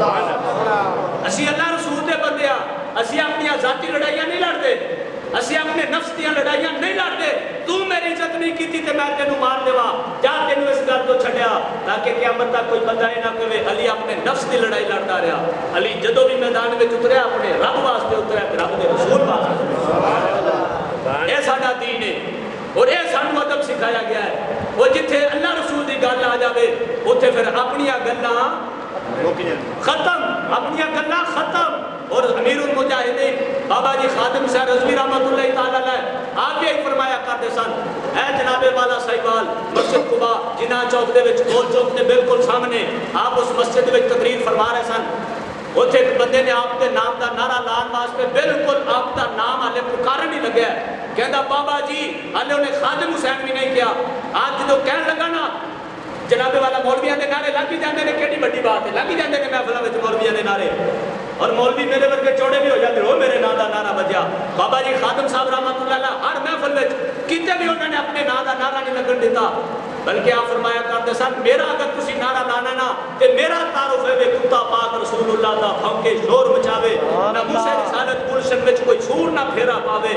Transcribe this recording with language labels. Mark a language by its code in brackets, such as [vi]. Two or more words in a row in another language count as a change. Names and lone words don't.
[pa] اسی اللہ رسول دے بندے ہاں، اسی اپنی ذاتی لڑائیاں نہیں لڑتے، اسی اپنے نفس دیاں لڑائیاں نہیں لڑتے. تو میری عزت نہیں کی تے میں تینوں مار دیواں، جا تینوں اس گل تو چھڈیا، تاکہ قیامت تک کوئی بندہ یہ نہ کہے علی اپنے نفس دی لڑائی لڑتا رہا. علی جدوں بھی میدان وچ اتریا اپنے رب واسطے اتریا، رب دے رسول واسطے. یہ ساڈا دین ہے اور یہ سانو ادب سکھایا گیا ہے. وہ جتھے اللہ رسول دی گل آ جاوے اوتھے پھر اپنیاں گلاں ختم، اپنیاں گلاں ختم. اور امیر المجاہدین بابا جی خادم صاحب رضوی رحمۃ اللہ تعالی علیہ آپ بھی فرمایا کرتے سن، اے جناب والا صاحبال مسجد قباء جناح چوک دے وچ گول چوک دے بالکل سامنے آپ اس مسجد وچ تقریر فرما رہے سن. اتنے ایک بندے نے آپ کے نام دا نعرہ لان واسطے بالکل آپ دا نام ہالے پکارن ہی لگیا ہے. کہندا بابا جی ہالے انہیں خادم حسین بھی نہیں کیا. آج جدو کہن لگا نا جناب والا مولویاں دے نعرے لگ ہی جاندے نے، کیڑی بڑی بات ہے، لگ ہی جاندے نے محفلاں وچ مولویاں دے نعرے. اور مولوی میرے ورگے چوڑے بھی ہو جاتے ہو میرے نام دا نعرہ بجیا. بابا جی خادم صاحب رحمۃ اللہ علیہ ہر محفل وچ کتے بھی انہوں نے اپنے نام دا نعرہ نہیں لگن دیتا، بلکہ آپ فرمایا کرتے سن میرا اگر تسی نعرہ لانا نا تے میرا تعارف ہے کتا پاک رسول اللہ دا بھونکے شور مچاوے، نہ موسیٰ رسالت گلشن وچ کوئی سور نہ پھیرا پاوے.